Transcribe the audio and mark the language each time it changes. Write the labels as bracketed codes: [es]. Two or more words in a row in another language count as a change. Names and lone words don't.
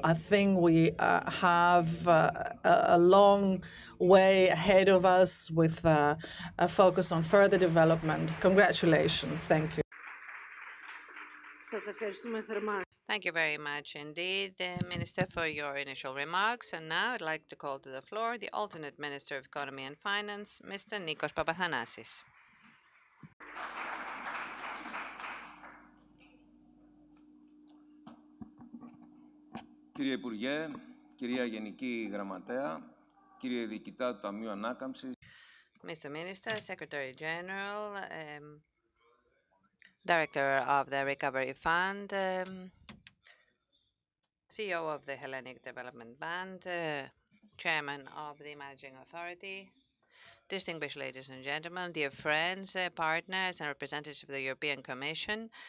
[en] I think we have a long way ahead of us with a focus on further development. Congratulations. Thank you. Thank you very much indeed, Minister, for your initial remarks. And now I'd like to call to the floor the alternate Minister of Economy and Finance, Mr. Nikos Papathanasis. [el] Κύριε Υπουργέ, κυρία Γενική Γραμματέα, κύριε Διοικητά του Ταμείου Ανάκαμψης. [en] Mr. Minister, Secretary General, Director of the Recovery Fund, CEO of the Hellenic Development Bank, Chairman of the Managing Authority, distinguished ladies and gentlemen, dear friends, partners, and representatives of the European Commission,